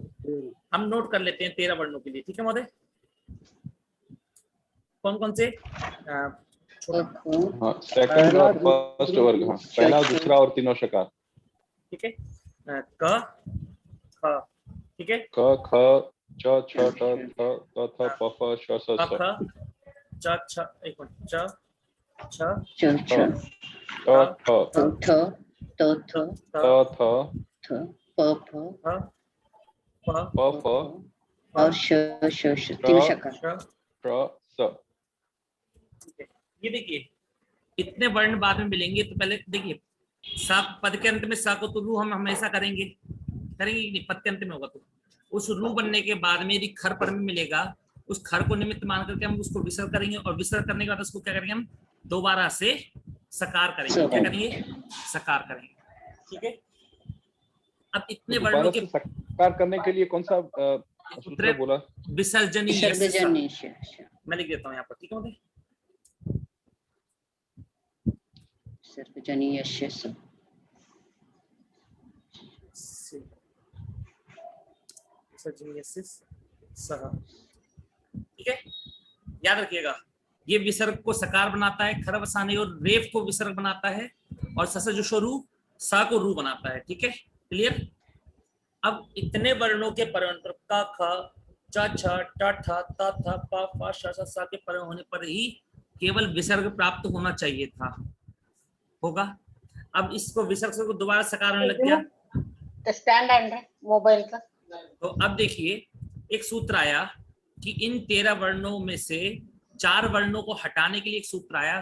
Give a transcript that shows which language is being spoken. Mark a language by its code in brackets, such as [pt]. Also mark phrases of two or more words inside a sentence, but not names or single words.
[hi] हम नोट कर लेते हैं 13 वर्णों के लिए, ठीक है महोदय। कौन कौन से, सेकंड और फर्स्ट वर्ग, हाँ, पहला, दूसरा और तीनों शकार, ठीक है। क ख, ठीक है, क ख च छ ट थ त थ प फ श स स, च छ, एक मिनट, च छ च छ ट थ त थ थ प फ प फ और श तीन शकार, श स। ये देखिए इतने वर्ण बाद में मिलेंगे, तो पहले देखिए सा, पद के अंत में सा को तो रू हम हमेशा करेंगे कि नहीं, पद के अंत में होगा तो उस रू बनने के बाद में यदि खर पर में मिलेगा, उस खर को निमित्त मान करके हम उसको विसर्ग करेंगे, और विसर्ग करने के बाद उसको क्या करेंगे, हम दोबारा से सकार करेंगे। क्या करेंगे, सकार करेंगे, ठीक है। अब इतने वर्णों के साकार करने के लिए कौन सा सूत्र बोला? [sa] विसर्जनीय। विसर्जनीय श। [hi] मैं लिख देता हूँ यहाँ पर, ठीक है मुझे। [sa] विसर्जनीय श। विसर्जनीय सह, [hi] ठीक है। याद रखिएगा, ये विसर्ग को सकार बनाता है, खर वसाने और रेफ को विसर्ग बनाता है, और ससजुषोरु सा को रू बनाता है, ठीक है। क्लियर। अब इतने वर्णों के परवर्ण पर का ख च छ ट ठ त थ प फ श स सा के परवर्ण होने पर ही केवल विसर्ग प्राप्त होना चाहिए था, होगा। अब इसको विसर्ग से दोबारा सकार होने लग गया। स्टैंड है मोबाइल का। तो अब देखिए, एक सूत्र आया कि इन 13 वर्णों में से 4 वर्णों को हटाने के लिए एक सूत्र आया।